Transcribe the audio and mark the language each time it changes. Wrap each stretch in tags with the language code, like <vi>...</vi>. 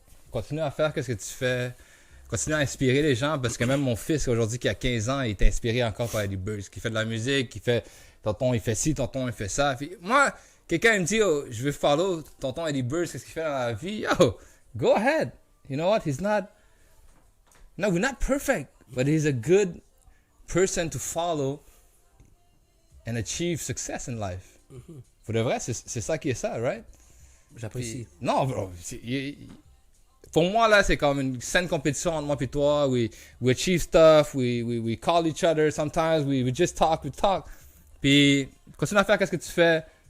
<fr>Continue à faire ce que tu fais. Continue à inspirer les gens parce que même mon fils aujourd'hui qui a 15 ans, il est inspiré encore par Eddie Burns, qui fait de la musique, qui fait tonton il fait ci, tonton il fait ça. Puis, moi, quelqu'un me dit oh, je veux follow tonton Eddie Burns, qu'est-ce qu'il fait dans la vie?</fr> <en>Yo, go ahead. You know what? No, we're not perfect, but he's a good person to follow and achieve success in life.</en> <fr>Pour de vrai, c'est ça qui est ça, right? J'apprécie. Non, bro. Pour moi, là, c'est comme une saine compétition entre moi et toi.</fr> <en>We achieve stuff, we call each other sometimes, we just talk,</en> <fr>Puis, continue à faire ce que tu fais.</fr>